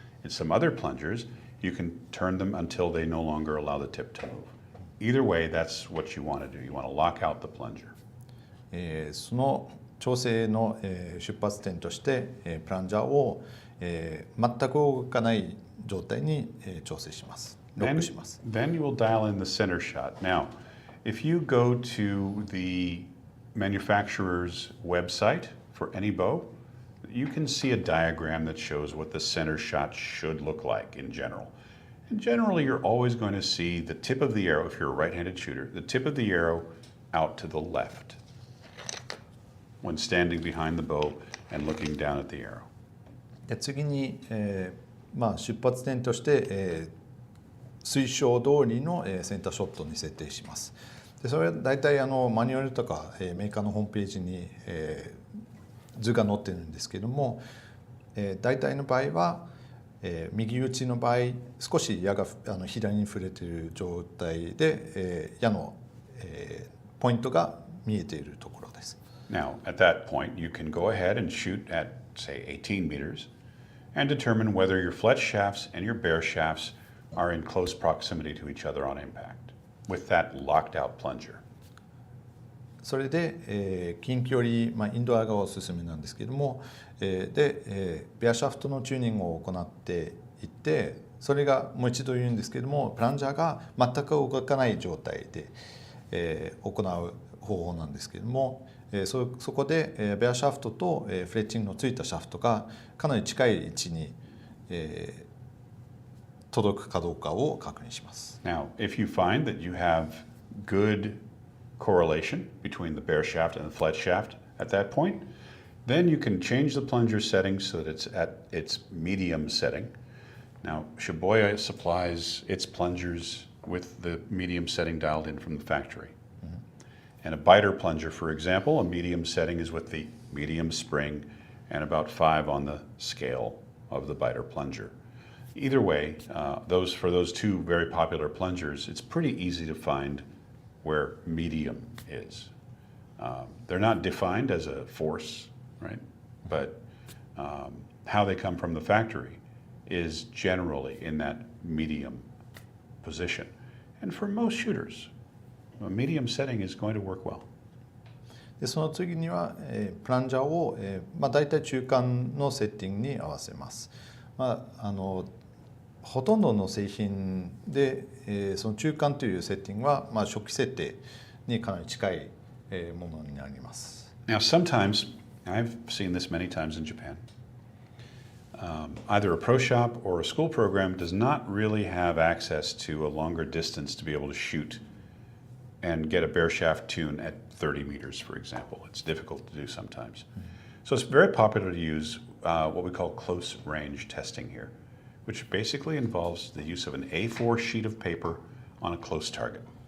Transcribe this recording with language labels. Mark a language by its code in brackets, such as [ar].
[en] In some other plungers, you can turn them until they no longer allow the tip to move. Either way, that's what you want to do. You want to lock out the plunger. [ja] その調整の出発点としてプランジャーを全く動かない状態に調整します。ロックします。 [en] Then you will dial in the center shot. Now, if you go to the manufacturer's website for any bow, you can see a diagram that shows what the center shot should look like in general. And generally, you're always going to see the tip of the arrow, if you're a right-handed shooter, the tip of the arrow out to the left when standing behind the bow and looking down at the arrow. [ja] で次に、出発点として、推奨通りの、センターショットに設定します。でそれは大体マニュアルとか、メーカーのホームページに、図が載ってるんですけども、大体の場合は、右打ちの場合少し矢が左に触れている状態で、矢の、ポイントが見えているところです。 [en] Now, at that point, you can go ahead and shoot at, say, 18 meters and determine whether your fletch shafts and your bear shafts are in close proximity to each other on impact with that locked out plunger. [ja] それで、近距離、インドアがおすすめなんですけれども、で、ベアシャフトのチューニングを行っていって、それがもう一度言うんですけれども、プランジャーが全く動かない状態で、行う方法なんですけれども、そこで、ベアシャフトと、フレッチングのついたシャフトがかなり近い位置に、届くかどうかを確認します。 [en] Now, if you find that you have good correlation between the bear shaft and the fletch shaft at that point, then you can change the plunger setting so that it's at its medium setting. Now, Shibuya supplies its plungers with the medium setting dialed in from the factory. And a biter plunger, for example, a medium setting is with the medium spring and about 5 on the scale of the biter plunger. Either way, for those two very popular plungers, it's pretty easy to find where medium is. They're not defined as a force, right? But how they come from the factory is generally in that medium position. And for most shooters, a medium setting is going to work well. [ja] でその次には、プランジャーを、大体中間のセッティングに合わせます。ほとんどの製品で、その中間というセッティングは、初期設定にかなり近い、ものになります。 [en] Now, sometimes, I've seen this many times in Japan, either a pro shop or a school program does not really have access to a longer distance to be able to shoot and get a bare shaft tune at 30 meters, for example. It's difficult to do sometimes. So it's very popular to use what we call close range testing here, which basically involves the use of an A4 sheet of paper on a close target.